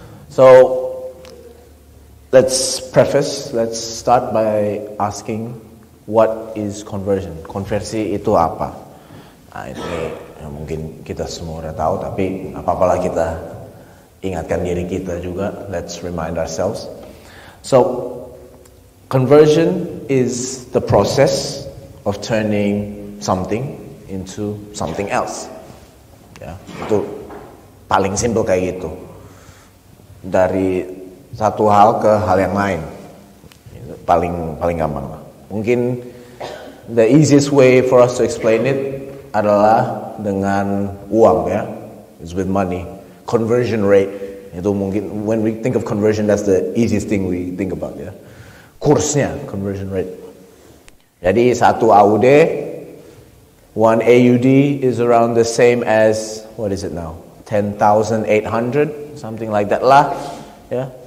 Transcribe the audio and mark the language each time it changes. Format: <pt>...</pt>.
<en>So let's start by asking, what is conversion?</en> <id>Konversi itu apa? Nah, ini mungkin kita semua udah tahu, tapi apa-apalah kita ingatkan diri kita juga.</id> <en>Let's remind ourselves. So, conversion is the process of turning something into something else.</en> <id>Ya, itu paling simple kayak gitu. Dari satu hal ke hal yang lain. Paling gampang lah. Mungkin</id> <en>the easiest way for us to explain it</en> <id>adalah dengan uang, ya.</id> <en>It's with money. Conversion rate</en> <id>itu mungkin,</id> <en>when we think of conversion, that's the easiest thing we think about, ya.</en> <id>Kursnya,</id> <en>conversion rate.</en> <id>Jadi</id> <en>1 AUD, 1 AUD is around the same as, what is it now? 10,800, something like that</en> <id>lah, ya.</id>